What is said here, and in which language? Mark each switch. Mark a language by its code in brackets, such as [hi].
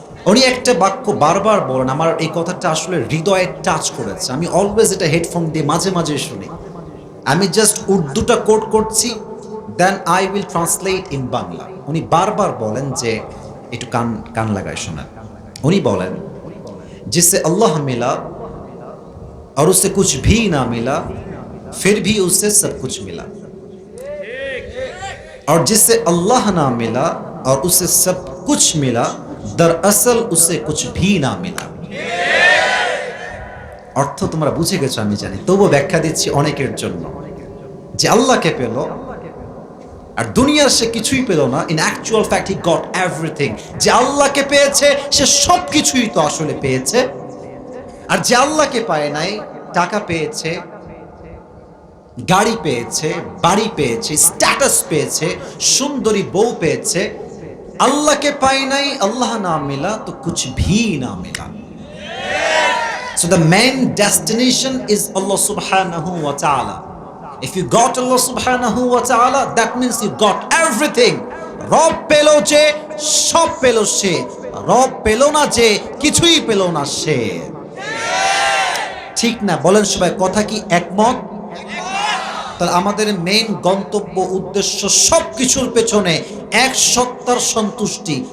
[bn] উনি একটা বাক্য বারবার বলেন, আমার এই কথাটা আসলে হৃদয়ে টাচ করেছে। আমি অলওয়েজ এটা হেডফোন দিয়ে মাঝে মাঝে শুনি। আমি জাস্ট উর্দুটা কোট করছি, [en] Then I will translate in Bangla. [bn] উনি বারবার বলেন যে, একটু কান লাগায় শোনেন। উনি বলেন, [hi] जिससे अल्लाह मिला और उससे कुछ भी ना मिला फिर भी उससे सब कुछ मिला, और जिससे अल्लाह ना मिला और उससे सब कुछ मिला दरअसल उससे कुछ भी ना मिला। [bn] অর্থ তোমরা বুঝে গেছো আমি জানি, তবুও ব্যাখ্যা দিচ্ছি অনেকের জন্য। যে আল্লাহকে পেল আর দুনিয়ার সে কিছুই পেল না, [en] In actual fact he got everything. [bn] যে আল্লাহকে পেয়েছে সে সব কিছুই তো আসলে পেয়েছে। আর যে আল্লাহকে পায় নাই, টাকা পেয়েছে, গাড়ি পেয়েছে, বাড়ি পেয়েছে, স্ট্যাটাস পেয়েছে, সুন্দরী বউ পেয়েছে, আল্লাহকে পায় নাই, [hi] আল্লাহ না মিলা তো কুছ ভি না মিলা। [en] So the main destination is Allah subhanahu wa ta'ala. If you got Allah subhanahu wa ta'ala, that means you got everything. [bn] রব পেল যে সব পেল সে, রব পেল না যে কিছুই পেল না সে। ঠিক না? বলেন সবাই, কথা কি একমত? তাহলে আমাদের মেইন গন্তব্য উদ্দেশ্য সব কিছুর পেছনে এক সত্তার সন্তুষ্টি।